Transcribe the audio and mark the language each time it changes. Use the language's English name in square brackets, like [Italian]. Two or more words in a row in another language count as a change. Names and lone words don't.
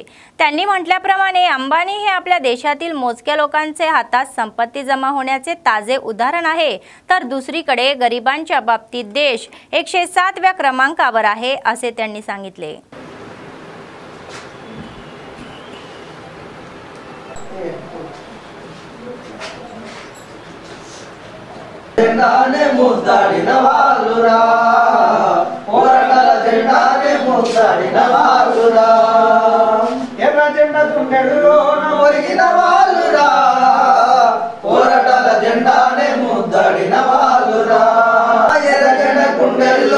[Marathi] त्यांनी म्हटल्याप्रमाणे अंबानी हे आपल्या देशातील मोजक्या लोकांचे हातात संपत्ती जमा होण्याचे ताजे उदाहरण आहे, तर दुसरीकडे गरिबांच्या बाबतीत देश 107व्या क्रमांकावर आहे असे त्यांनी सांगितले. [Telugu] జెండానే ముద్దాడిన వాళ్ళురా, పోరాటాల జెండానే ముద్దాడిన వాళ్ళురా, ఎర్ర జెండా తుండెడులోన ఒరిగిన వాళ్ళురా, పోరాటాల జెండానే ముద్దాడిన వాళ్ళురా, ఎర్ర జెండా కుండెల్లో.